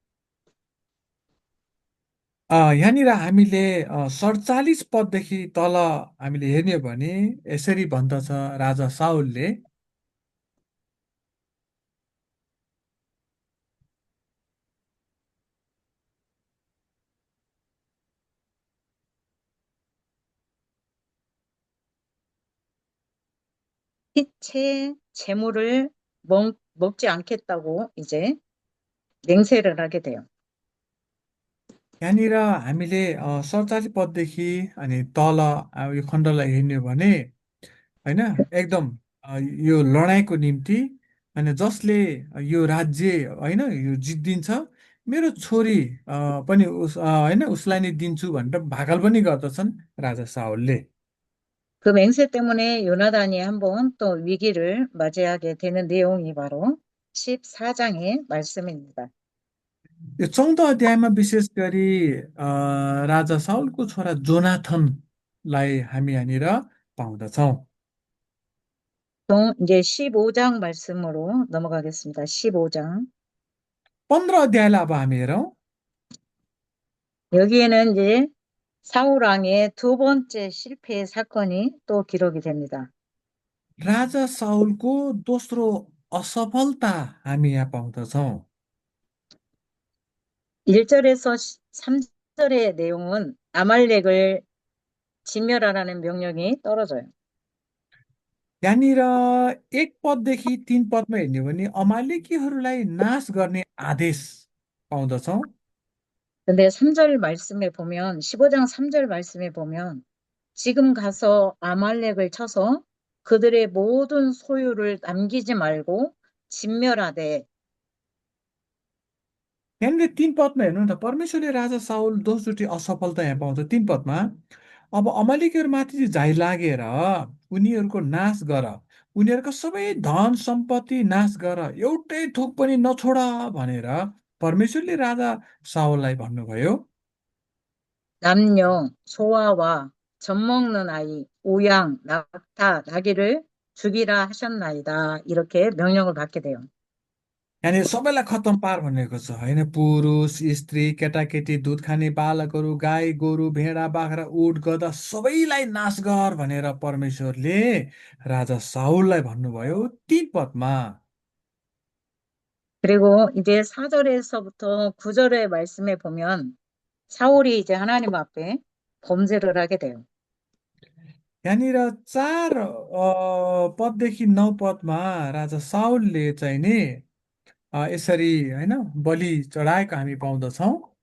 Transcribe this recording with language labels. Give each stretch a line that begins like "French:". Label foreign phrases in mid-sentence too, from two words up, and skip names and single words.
Nepali: यहाँनिर हामीले 47 पददेखि तल हामीले हेर्ने हो भने यसरी भन्दछ राजा साउलले,
Korean: 빛의 재물을 먹지 않겠다고 이제 맹세를 하게 돼요.
Nepali: यहाँनिर हामीले 47 पददेखि अनि तल यो खण्डलाई हेर्ने हो भने होइन एकदम यो लडाइँको निम्ति होइन जसले यो राज्य होइन यो जित्दिन्छ मेरो छोरी पनि होइन उसलाई नै दिन्छु भनेर भाकल पनि गर्दछन् राजा साउलले।
Korean: 그 맹세 때문에 요나단이 한번 또 위기를 맞이하게 되는 내용이 바로 14장의 말씀입니다.
Nepali: यो 14 अध्यायमा विशेष गरी राजा साउलको छोरा जोनाथनलाई हामी यहाँनिर पाउँदछौँ।
Korean: 또 이제 15장 말씀으로 넘어가겠습니다. 15장.
Nepali: 15 अध्यायलाई अब हामी हेरौँ।
Korean: 여기에는 이제 사울 왕의 두 번째 실패의 사건이 또 기록이 됩니다.
Nepali: राजा साउलको दोस्रो असफलता हामी यहाँ पाउँदछौँ।
Korean: 1절에서 3절의 내용은 아말렉을 진멸하라는 명령이 떨어져요.
Nepali: यहाँनिर 1 पददेखि 3 पदमा हेर्ने हो भने अमालेकीहरूलाई नाश गर्ने आदेश पाउँदछौँ।
Korean: 근데 3절 말씀에 보면 15장 3절 말씀에 보면 지금 가서 아말렉을 쳐서 그들의 모든 소유를 남기지 말고 진멸하되
Nepali: यहाँनिर 3 पदमा हेर्नु न त परमेश्वरले राजा साउल दोस्रोटी असफलता यहाँ पाउँछ 3 पदमा। अब अमालेकीहरूमाथि चाहिँ झाइ लागेर उनीहरूको नाश गर, उनीहरूको सबै धन सम्पत्ति नाश गर, एउटै थोक पनि नछोड भनेर परमेश्वरले राजा साउललाई भन्नुभयो।
Korean: 남녀, 소아와 젖먹는 아이, 우양, 낙타, 나귀를 죽이라 하셨나이다. 이렇게 명령을 받게 돼요.
Nepali: यहाँनिर सबैलाई खत्तम पार भनेको छ होइन, पुरुष स्त्री केटाकेटी दुध खाने बालकहरू गाई गोरु भेडा बाख्रा उट गधा सबैलाई नाश गर भनेर परमेश्वरले राजा साउललाई भन्नुभयो 3 पदमा।
Korean: 그리고 이제 4절에서부터 9절의 말씀에 보면 사울이 이제 하나님 앞에 범죄를 하게 돼요.
Nepali: यहाँनिर 4 पददेखि 9 पदमा राजा साउलले चाहिँ नि यसरी होइन बलि चढाएको हामी पाउँदछौँ।